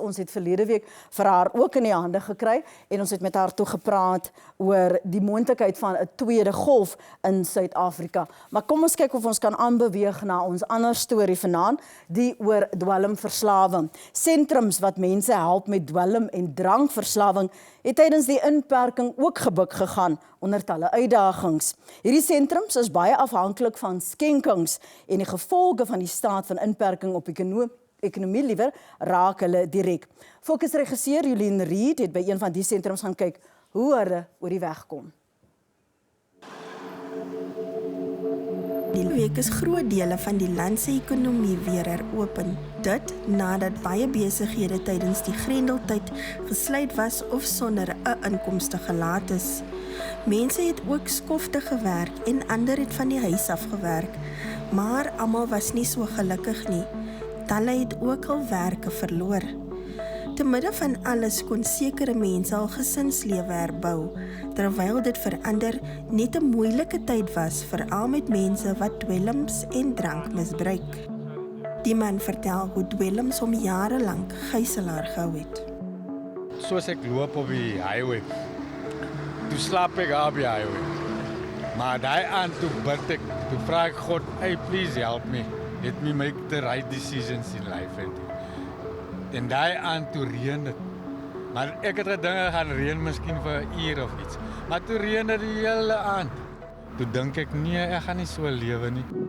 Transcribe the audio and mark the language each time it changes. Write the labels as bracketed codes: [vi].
[af] Ons het verlede week vir haar ook in die hande gekry en ons het met haar toe gepraat oor die moontlikheid van 'n tweede golf in Suid-Afrika. Maar kom ons kyk of ons kan aanbeweeg na ons ander storie vanaand, die oor dwelmverslawing. Sentrums wat mense help met dwelm- en drankverslawing het tydens die inperking ook gebuk gegaan onder talle uitdagings. Hierdie sentrums is baie afhanklik van skenkings en die gevolge van die staat van inperking op ekonomie raak hulle direk. Fokusregisseur Lynn Morris het by een van die sentrums gaan kyk hoe hulle oor die weg kom. Die week is groot dele van die land se ekonomie weer heropen. Dit nadat baie besighede tydens die grendeltyd gesluit was of sonder 'n inkomste gelaat is. Mense het ook skofte gewerk en ander het van die huis af gewerk, maar almal was nie so gelukkig nie. Talle het ook al werke verloor. Te midde van alles kon sekere mense al gesinslewe herbou, terwyl dit vir ander net 'n moeilike tyd was, veral met mense wat dwelms en drank misbruik. Die man vertel hoe dwelms hom jare lank gijslaar gehou het. Soos ek loop op die highway, toe slaap ek op die highway. Maar daai aan toe bid ek, toe vra ek God, [en] hey, please help me. Let me make the right decisions in life. [af] En daai aan toe reën dit. Maar ek het gedink gaan reën miskien vir 'n uur of iets. Maar toe reën dit die hele aand. Toe dink ek, nee, ek gaan nie so lewe nie.